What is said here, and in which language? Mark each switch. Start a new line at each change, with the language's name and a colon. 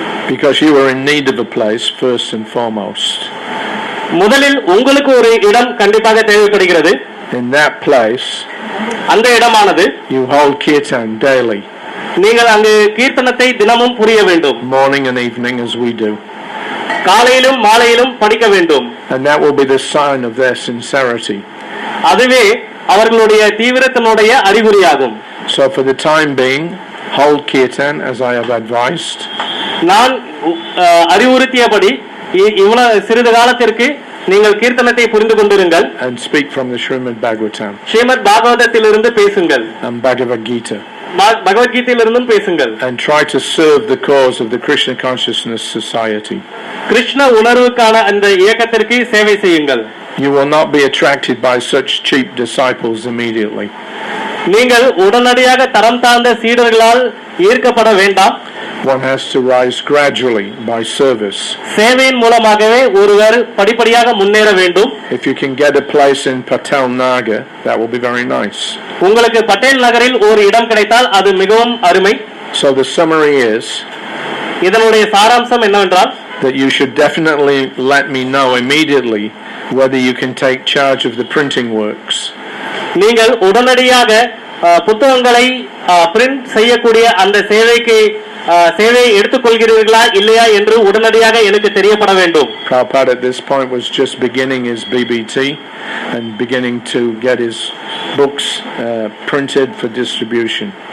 English: Because you are in need of a place first and foremost.
Tamil: முதலில் உங்களுக்கு ஒரு இடம் கண்டிப்பாக தேவைப்படுகிறது.
English: In that place,
Tamil: அந்த இடமானது
English: you hold kirtan daily.
Tamil: நீங்கள் அங்கு கீர்த்தனத்தை தினமும் புரிய வேண்டும்.
English: Morning and evening as we do.
Tamil: காலையிலும் மாலையிலும் படிக்க வேண்டும்.
English: And that will be the sign of their sincerity.
Tamil: அதுவே அவர்களுடைய தீவிரத்தினுடைய அறிகுறியாகும்.
English: So for the time being, hold kirtan as I have advised.
Tamil: நான் அறிவுறுத்தியபடி இவ்வளவு சிறிது காலத்திற்கு நீங்கள் கீர்த்தனத்தை புரிந்து கொண்டிருங்கள்.
English: And speak from the Srimad Bhagavatam.
Tamil: Srimad பாகவதத்திலிருந்து பேசுங்கள்.
English: And Bhagavad Gita.
Tamil: பகவத்கீதையிலிருந்தும் பேசுங்கள்.
English: And try to serve the cause of the Krishna Consciousness Society.
Tamil: Krishna உணர்வுக்கான அந்த இயக்கத்திற்கு சேவை செய்யுங்கள்.
English: You will not be attracted by such cheap disciples immediately.
Tamil: நீங்கள் உடனடியாக தரம் தாழ்ந்த சீடர்களால் ஈர்க்கப்பட வேண்டாம்.
English: One has to rise gradually by service.
Tamil: சேவையின் மூலமாகவே ஒருவர் படிப்படியாக முன்னேற வேண்டும்.
English: If you can get a place in Patel Nagar, that will be very nice.
Tamil: உங்களுக்கு பட்டேல் நகரில் ஒரு இடம் கிடைத்தால் அது மிகவும் அருமை.
English: So the summary is
Tamil: இதனுடைய சாராம்சம் என்னவென்றால்
English: that you should definitely let me know immediately whether you can take charge of the printing works.
Tamil: நீங்கள் உடனடியாக புத்தகங்களை பிரிண்ட் செய்யக்கூடிய அந்த சேவையை எடுத்துக்கொள்கிறீர்களா இல்லையா என்று உடனடியாக எனக்கு தெரியப்பட வேண்டும்.
English: Prabhupada at this point was just beginning his BBT and beginning to get his books printed for distribution.